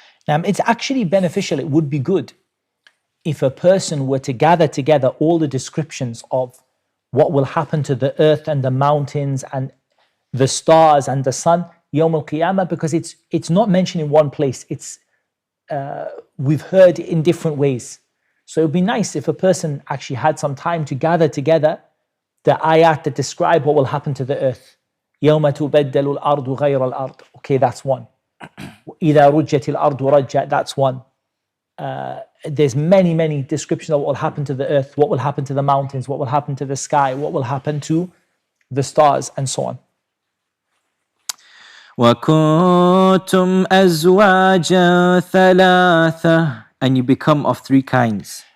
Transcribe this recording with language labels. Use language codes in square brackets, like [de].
[en] Now, it's actually beneficial, it would be good if a person were to gather together all the descriptions of what will happen to the earth and the mountains and the stars and the sun, Yawm al-Qiyamah, because it's not mentioned in one place. We've heard in different ways. So it would be nice if a person actually had some time to gather together the ayat that describe what will happen to the earth [ar] يوم تبدل الأرض غير الأرض. [en] Okay, that's one. [ar] إذا رجت الأرض رجا, [en] that's one. There's many descriptions of what will happen to the earth, what will happen to the mountains, what will happen to the sky, what will happen to the stars, and so on. [ar] وَكُنْتُمْ أَزْوَاجًا ثَلَاثَةً, [en] and you become of three kinds.